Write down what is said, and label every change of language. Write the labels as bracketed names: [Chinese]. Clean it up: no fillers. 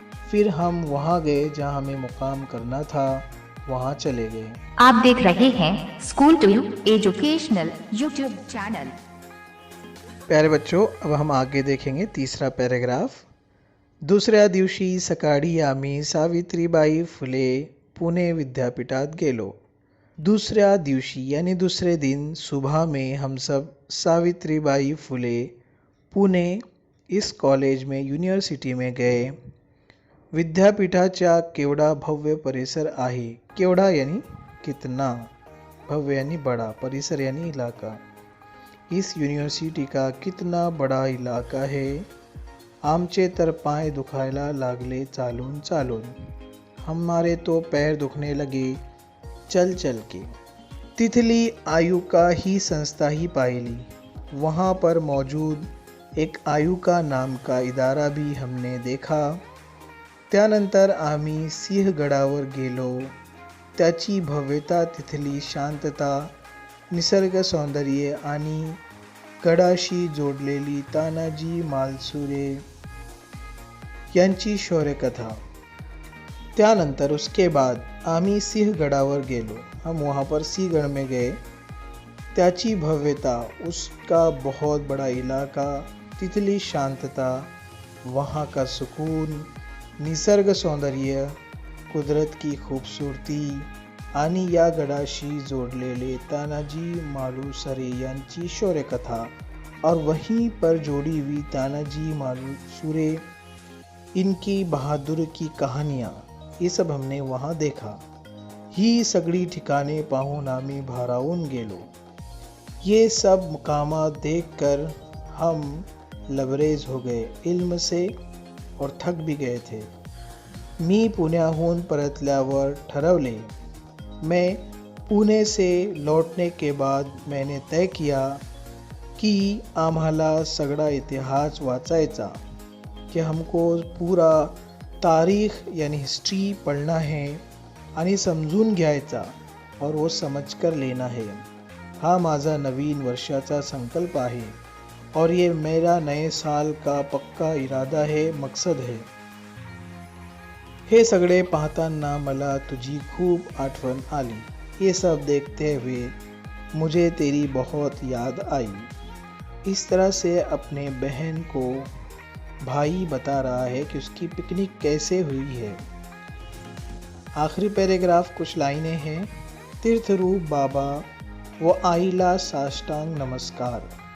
[Hindi] फिर हम वहाँ गए जहाँ हमें मुकाम करना था, वहाँ चले गए। आप देख रहे हैं school to educational YouTube channel. प्यारे बच्चों, अब हम आगे देखेंगे तीसरा पैराग्राफ। [Marathi] दुसऱ्या दिवशी सकाळी आम्ही सावित्रीबाई फुले पुणे विद्यापीठात गेलो। [Hindi] दूसरा दिवशी यानी दूसरे दिन सुबह में हम सब सावित्रीबाई फुले पुणे इस कॉलेज में यूनिवर्सिटी में गए। [Marathi] विद्यापीठाच्या केवढा भव्य परिसर आहे। [Hindi] केवढा यानी कितना, भव्य यानी बड़ा, परिसर यानी इलाका। इस यूनिवर्सिटी का कितना बड़ा इलाका है। [Marathi] आमचे तर पाय दुखायला लागले चालून चालून। [Hindi] हमारे तो पैर दुखने लगे चल चल के। [Marathi] तिथली आयुका ही संस्था ही पाहिली। [Hindi] वहाँ पर मौजूद एक आयुका नाम का इदारा भी हमने देखा। [Marathi] त्यानंतर आम्ही सिंहगडावर गेलो। त्याची भव्यता, तिथली शांतता, निसर्ग सौंदर्य आणि गडाशी जोडलेली तानाजी मालुसरे यांची शौर्यकथा। त्यानंतर [Hindi] उसके बाद [Marathi] आम्ही सिंहगडावर गेलो। [Hindi] हम वहाँ पर सिंहगढ़ में गए। [Marathi] त्याची भव्यता, [Hindi] उसका बहुत बड़ा इलाका, [Marathi] तिथली शांतता, [Hindi] वहाँ का सुकून, निसर्ग सौंदर्य, कुदरत की खूबसूरती [Marathi] आणि या गडाशी जोडलेले तानाजी मालुसरे यांची शौर्यकथा [Hindi] और वहीं पर जोड़ी हुई तानाजी मालुसरे, इनकी बहादुरी की कहानियाँ, ये सब हमने वहाँ देखा। [Marathi] ही सगळी ठिकाणे पाहून आम्ही भारावून गेलो। [Hindi] ये सब मुकामात देखकर हम लबरेज हो गए इल्म से और थक भी गए थे। [Marathi] मी पुण्याहून परतल्यावर ठरवले। [Hindi] मैं पुणे से लौटने के बाद मैंने तय किया कि [Marathi] आम्हाला सगळा इतिहास वाचायचा, [Hindi] कि हमको पूरा तारीख यानी हिस्ट्री पढ़ना है [Marathi] आणि समजून घ्यायचा [Hindi] और वो समझकर लेना है। [Marathi] हा माझा नवीन वर्षाचा संकल्प आहे [Hindi] और ये मेरा नए साल का पक्का इरादा है, मकसद है। [Marathi] हे सगळे पाहताना मला तुझी खूप आठवण आली। [Hindi] ये सब देखते हुए मुझे तेरी बहुत याद आई। इस तरह से अपने बहन को भाई बता रहा है कि उसकी पिकनिक कैसे हुई है। आखिरी पैराग्राफ कुछ लाइनें हैं। तीर्थरूप बाबा वो आइला साष्टांग नमस्कार।